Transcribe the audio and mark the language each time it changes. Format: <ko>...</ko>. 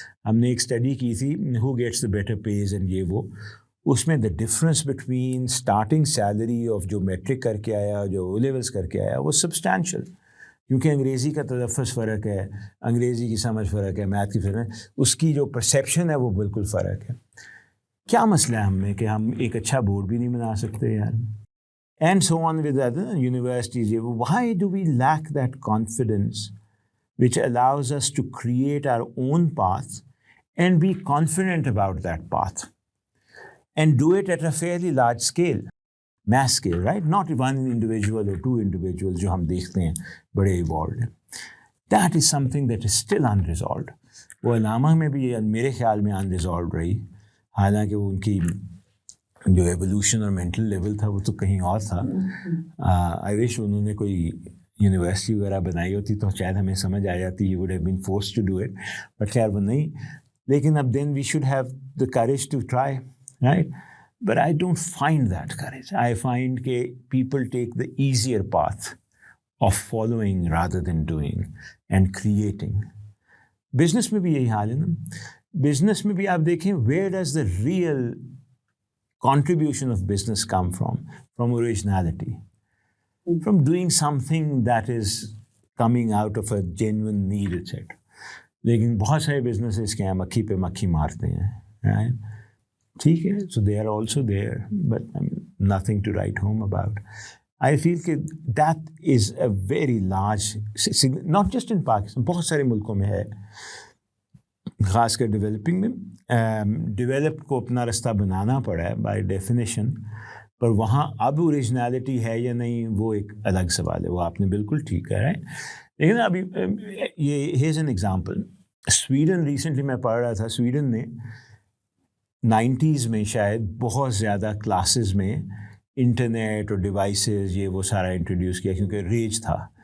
<ur>ہم نے ایک اسٹڈی کی تھی</ur> <en>who gets the better pays and</en> <ur>یہ وہ, اس میں</ur> <en>the difference between starting salary of</en> <ur>جو میٹرک کر کے آیا, جو او لیولس کر کے آیا, وہ سبسٹینشیل, کیونکہ انگریزی کا تلفظ فرق ہے, انگریزی کی سمجھ فرق ہے, میتھ کی فرق ہے, اس کی جو پرسیپشن ہے وہ بالکل فرق ہے. کیا مسئلہ ہے ہم میں کہ ہم ایک اچھا بورڈ بھی نہیں بنا سکتے یار,</ur> <en>and so on with other universities. Why do we lack that confidence which allows us to create our own path and be confident about that path and do it at a fairly large scale? mass scale, right? Not one individual or two individuals</en> <ur>جو ہم دیکھتے ہیں بڑے evolved ہیں.</ur> <en>That is something that is still unresolved.</en> <ur>وہ علامہ میں بھی میرے خیال میں unresolved رہی, حالانکہ وہ ان کی جو ایولیوشن اور مینٹل لیول تھا وہ تو کہیں اور تھا. آئی وش انہوں نے کوئی یونیورسٹی وغیرہ بنائی ہوتی تو شاید ہمیں سمجھ آ جاتی,</ur> <en>you would have been forced to do it,</en> <ur>but خیر وہ نہیں. لیکن اب</ur> <en>then we should have the courage to try, right? But I don't find that courage. I find کہ people take the easier path of following rather than doing and creating.</en> <ur>Business میں بھی یہی حال ہے نا. بزنس میں بھی آپ دیکھیں,</ur> <en>where does the real contribution of business come from? From originality, from doing something that is coming out of a genuine need, etc.</en> <ur>لیکن بہت سارے بزنسز کے ہیں مکھی پہ مکھی مارتے ہیں, right? ٹھیک ہے,</ur> <en>so they are also there, but nothing to write home about. I feel کہ that is a very large, not just in Pakistan,</en> <ur>بہت سارے ملکوں میں ہے, خاص کر ڈیولپنگ میں. ڈیولپ کو اپنا رستہ بنانا پڑا ہے بائی ڈیفینیشن, پر وہاں اب اوریجنالٹی ہے یا نہیں وہ ایک الگ سوال ہے. وہ آپ نے بالکل ٹھیک کہا ہے. لیکن ابھی یہ</ur> <en>Has an example.</en> <ur>Sweden recently میں پڑھ رہا تھا, سویڈن نے 90s میں شاید بہت زیادہ کلاسز میں انٹرنیٹ اور ڈیوائسز یہ وہ سارا انٹروڈیوس کیا کیونکہ ریج تھا.</ur>